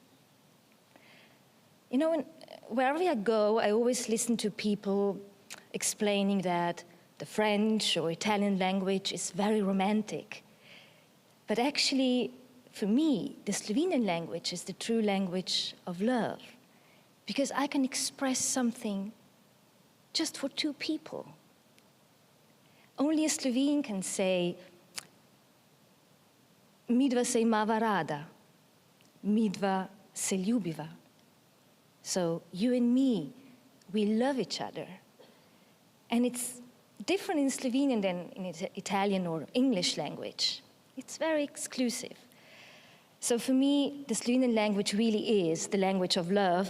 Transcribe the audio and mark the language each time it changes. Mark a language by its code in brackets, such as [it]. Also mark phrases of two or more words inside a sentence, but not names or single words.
[en] You know, wherever I go, I always listen to people explaining that the French or Italian language is very romantic. But actually, for me, the Slovenian language is the true language of love, because I can express something just for two people. Only a Slovene can say, [sl] midva se imava rada, midva se ljubiva. [en] So you and me, we love each other. And it's different in Slovenian than in Italian or English language. It's very exclusive. So for me, the Slovenian language really is the language of love.